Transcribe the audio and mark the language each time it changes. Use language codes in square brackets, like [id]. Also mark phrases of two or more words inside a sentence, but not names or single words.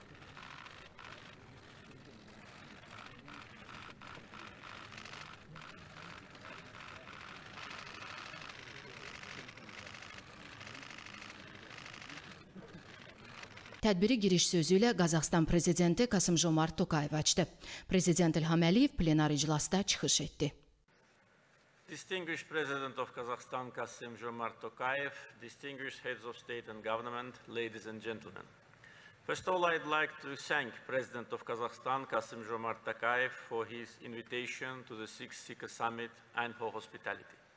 [az] Tədbiri giriş sözü ilə Qazaxıstan Prezidenti Kasım-Jomart Tokayev açdı. Prezident İlham plenar iclasda çıxış etdi. [en] Distinguished President of Kazakhstan Kasım-Jomart Tokayev, distinguished heads of state and government, ladies and gentlemen. First of all, I'd like to thank President of Kazakhstan Kasım-Jomart Tokayev for his invitation to the 6th SICA Summit and for hospitality.